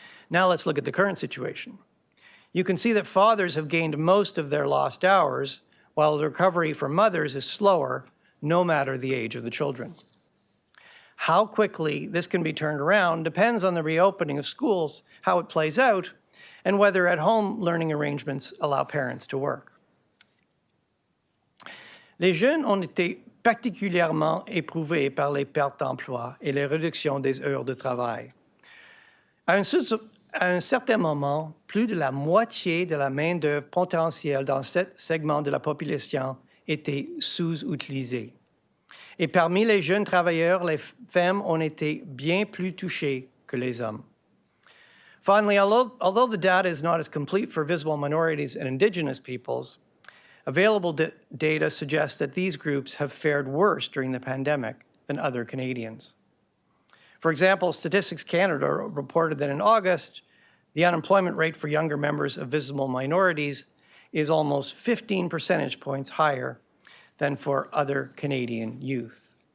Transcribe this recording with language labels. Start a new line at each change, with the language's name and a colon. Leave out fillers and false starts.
English: Now let's look at the current situation. You can see that fathers have gained most of their lost hours, while the recovery for mothers is slower, no matter the age of the children. How quickly this can be turned around depends on the reopening of schools, how it plays out, and whether at-home learning arrangements allow parents to work.
French: Les jeunes ont été particulièrement éprouvés par les pertes d'emploi et les réductions des heures de travail. À un certain moment, plus de la moitié de la main-d'œuvre potentielle dans ce segment de la population était sous-utilisée. Et parmi les jeunes travailleurs, les femmes ont été bien plus touchées que les hommes.
English: Finally, although the data is not as complete for visible minorities and Indigenous peoples, available data suggests that these groups have fared worse during the pandemic than other Canadians. For example, Statistics Canada reported that in August, the unemployment rate for younger members of visible minorities is almost 15 percentage points higher than for other Canadian youth.